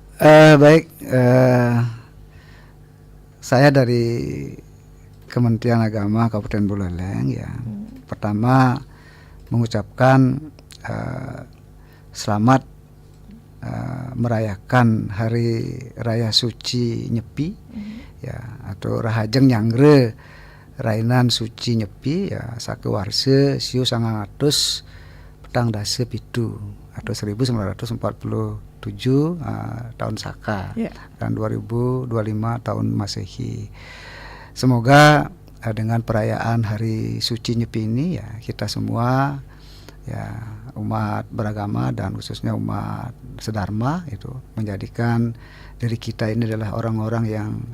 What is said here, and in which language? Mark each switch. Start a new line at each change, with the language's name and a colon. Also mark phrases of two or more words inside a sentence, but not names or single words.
Indonesian: Baik, saya dari Kementerian Agama Kabupaten Buleleng ya. Pertama mengucapkan selamat merayakan Hari Raya Suci Nyepi ya, atau
Balinese: Rahajeng Nyangre Rainan Suci Nyepi
Indonesian: ya,
Balinese: sakewarse siu 900 petang dase pitu
Indonesian: atau 1947 tahun Saka dan 2025 tahun Masehi. Semoga dengan perayaan Hari Suci Nyepi ini ya, kita semua ya, umat beragama dan khususnya umat sedharma itu menjadikan diri kita ini adalah orang-orang yang